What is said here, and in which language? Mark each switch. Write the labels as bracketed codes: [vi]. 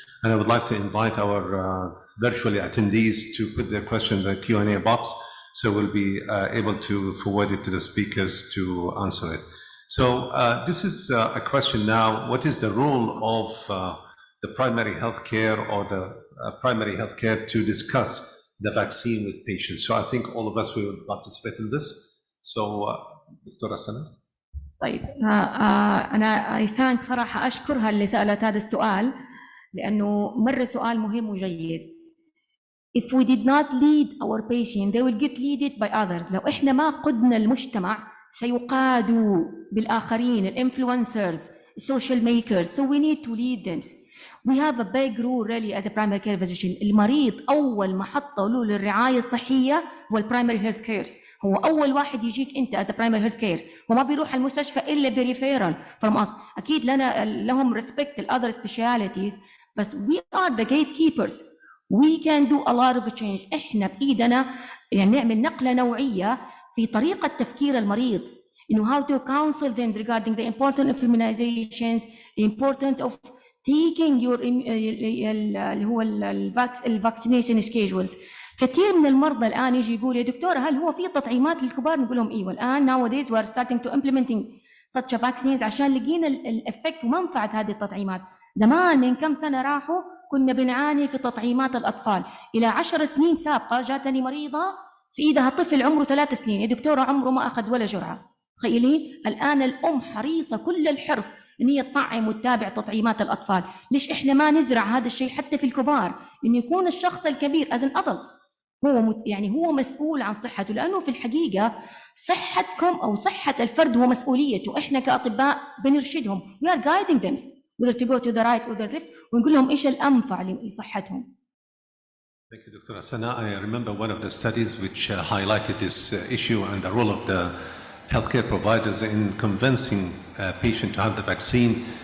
[en] And I would like to invite our virtually attendees to put their questions in the Q&A box, so we'll be able to forward it to the speakers to answer it. So this is a question now, what is the role of the primary healthcare or the primary healthcare to discuss the vaccine with patients? So I think all of us will participate in this. So Dr. Sana. [ar] طيب أنا صراحة أشكرها اللي سألت هذا السؤال لأنه مرة سؤال مهم وجيد. [en] If we did not lead our patient, they will get led by others. [ar] لو إحنا ما قدنا المجتمع سيقادوا بالآخرين, الانفلونسرز, [en] social makers. So we need to lead them. We have a big role really as a primary care physician. [ar] المريض أول محطة له للرعاية الصحية هو البرايمري هيلث كيرز. هو أول واحد يجيك أنت [en] as a primary health care، [ar] وما بيروح المستشفى إلا بريفيرال from us. أكيد لهم [en] respect other specialities، بس we are the gatekeepers. We can do a lot of change. [ar] إحنا بإيدنا يعني نعمل نقلة نوعية في طريقة تفكير المريض. [en] You know how to counsel them regarding the importance of immunizations, the importance of taking your اللي هو الvaccination schedules. [ar] كثير من المرضى الآن يجي يقول يا دكتورة هل هو في تطعيمات للكبار؟ نقول لهم إيوه. [en] الآن nowadays we are starting to implementing such a vaccines [ar] عشان لقينا الإفكت ومنفعة هذه التطعيمات. زمان من كم سنة راحوا كنا بنعاني في تطعيمات الأطفال. إلى 10 سنين سابقة جاتني مريضة في إيدها طفل عمره 3 سنين، يا دكتورة عمره ما أخذ ولا جرعة. تخيلين الآن الأم حريصة كل الحرص إن هي تطعم وتتابع تطعيمات الأطفال. ليش إحنا ما نزرع هذا الشيء حتى في الكبار؟ إن يكون الشخص الكبير [en] as an adult [ar] هو مسؤول عن صحته، لأنه في الحقيقة صحتكم أو صحة الفرد هو مسؤوليته. إحنا كأطباء بنرشدهم. [en] We are guiding them whether to go to the right or the left، [ar] ونقول لهم إيش الأنفع لصحتهم. [en] Thank you, Dr. Asana. I remember one of the studies which highlighted this issue and the role of the healthcare providers in convincing a patient to have the vaccine.